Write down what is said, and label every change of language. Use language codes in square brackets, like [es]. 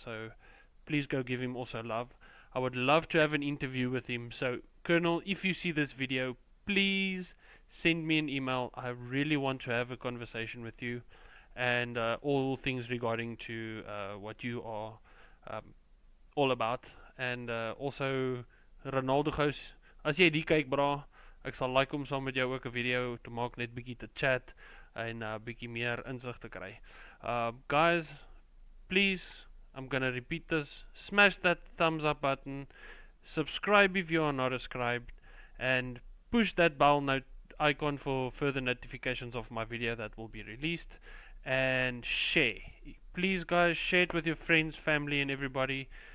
[en] So please go give him also love. I would love to have an interview with him. So Colonel, if you see this video, please send me an email. I really want to have a conversation with you and all things regarding to what you are all about. And also [af] Ronaldo Gous, as jy die kyk bra, ek sal like om saam met jou ook 'n video te maak, net bietjie te chat en bietjie meer insig te kry. [en] Guys, please, I'm gonna repeat this, smash that thumbs up button, subscribe if you are not subscribed, and push that bell icon for further notifications of my video that will be released, and share. Please guys, share it with your friends, family and everybody.